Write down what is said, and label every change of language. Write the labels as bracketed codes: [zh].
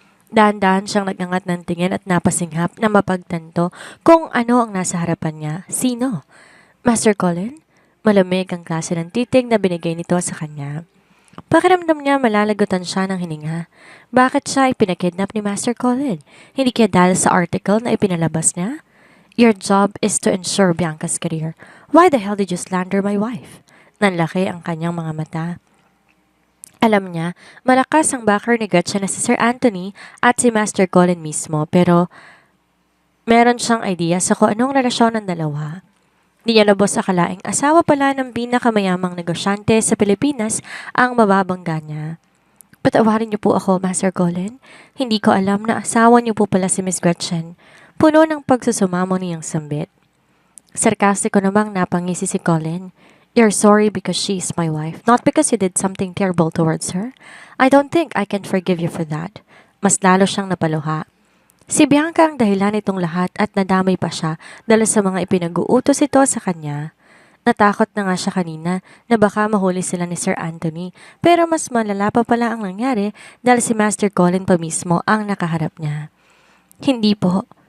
[tl] Dahan-dahan siyang nagangat ng tingin at napasinghap na mapagtanto kung ano ang nasa harapan niya. Sino? Master Colin? Malamig ang klase ng titig na binigay nito sa kanya. Pakiramdam niya malalagutan siya ng hininga. Bakit siya ipinakidnap ni Master Colin? Hindi kaya dahil sa article na ipinalabas niya? [en] Your job is to ensure Bianca's career. Why the hell did you slander my wife? [tl] Nanlaki ang kanyang mga mata. Alam niya, malakas ang backer ni Gretchen na si Sir Anthony at si Master Colin mismo pero meron siyang idea sa kung anong relasyon ng dalawa. Di niya lubos akalaing asawa pala ng pinakamayamang negosyante sa Pilipinas ang mababangga niya. Patawarin niyo po ako, Master Colin. Hindi ko alam na asawa niyo po pala si Miss Gretchen. Puno ng pagsusumamo niyang sambit. Sarkastiko namang napangisi si Colin. [en] You're sorry because she's my wife, not because you did something terrible towards her. I don't think I can forgive you for that. [tl] Mas lalo siyang napaluha. Si Bianca ang dahilan nitong lahat at nadamay pa siya dahil sa mga ipinag-uutos ito sa kanya. Natakot na nga siya kanina na baka mahuli sila ni Sir Anthony pero mas malala pa pala ang nangyari dahil si Master Colin pa mismo ang nakaharap niya. Hindi po.